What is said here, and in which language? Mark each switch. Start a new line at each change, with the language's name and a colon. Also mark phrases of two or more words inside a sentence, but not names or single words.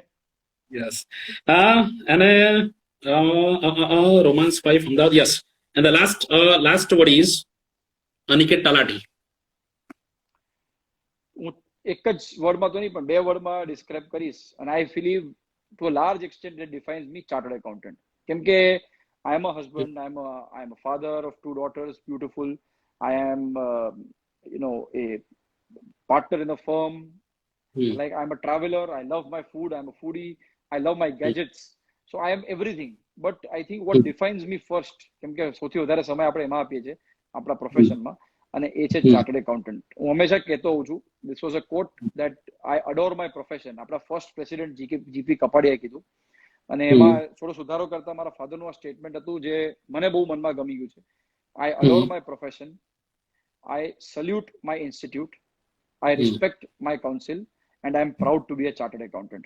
Gujarati: યસ. અને રોમાન્સ 5 અમદાવાદ, યસ.
English: and the last word is અનિકેત તલાટી.
Gujarati: હું એક જ વર્ડમાં તો નહીં, પણ 2 વર્ડમાં ડિસ્ક્રાઇબ કરીશ.
English: અને I believe to a large extent that defines me, chartered accountant.
Gujarati: કેમ કે
English: I am a husband. I am a father of 2 daughters, beautiful. I am, a partner in a firm. Like, I'm a traveler. I love my food. I'm a foodie. I love my gadgets. So I am everything. But I think what defines me first,
Gujarati: કેમ કે સૌથી વધારે સમય આપણે એમાં આપીએ છીએ આપણા પ્રોફેશનમાં, અને એ છે
English: chartered accountant.
Gujarati: હું હંમેશા કહેતો હોઉં છું,
English: this was a quote that I adore my profession.
Gujarati: આપણા
English: first president
Gujarati: જીપી કપાડિયાએ કીધું. અને એમાં થોડો સુધારો કરતા મારા ફાધરનું આ સ્ટેટમેન્ટ હતું, જે મને બહુ મનમાં ગમી ગયું છે.
English: I adore my profession, I salute my institute, I respect my council, and I am proud to be a chartered accountant.